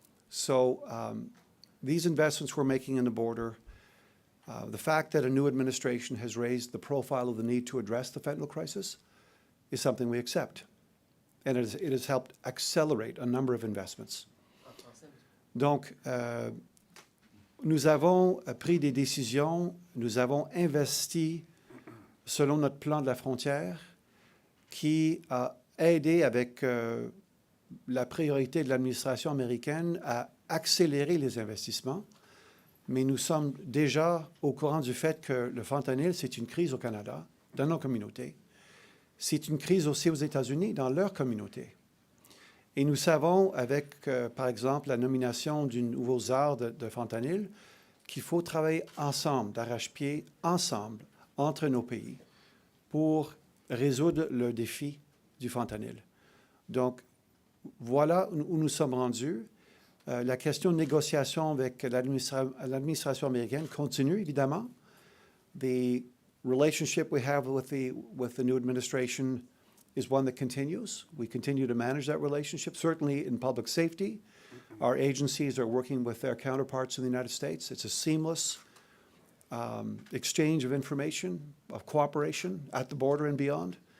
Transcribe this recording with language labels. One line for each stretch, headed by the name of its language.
English: So these investments we're making in the border, the fact that a new administration has raised the profile of the need to address the fentanyl crisis is something we accept. And it has helped accelerate a number of investments.
French: Donc, nous avons pris des décisions, nous avons investi selon notre plan de la frontière qui a aidé avec la priorité de l'administration américaine à accélérer les investissements. Mais nous sommes déjà au courant du fait que le fentanyl, c'est une crise au Canada, dans nos communautés. C'est une crise aussi aux États-Unis, dans leur communauté. Et nous savons, avec, par exemple, la nomination du nouveau czar de fentanyl, qu'il faut travailler ensemble, d'arrache-pied, ensemble, entre nos pays, pour résoudre le défi du fentanyl. Donc, voilà où nous sommes rendus. La question de négociation avec l'administration américaine continue, évidemment.
English: The relationship we have with the new administration is one that continues. We continue to manage that relationship, certainly in public safety. Our agencies are working with their counterparts in the United States. It's a seamless exchange of information, of cooperation at the border and beyond.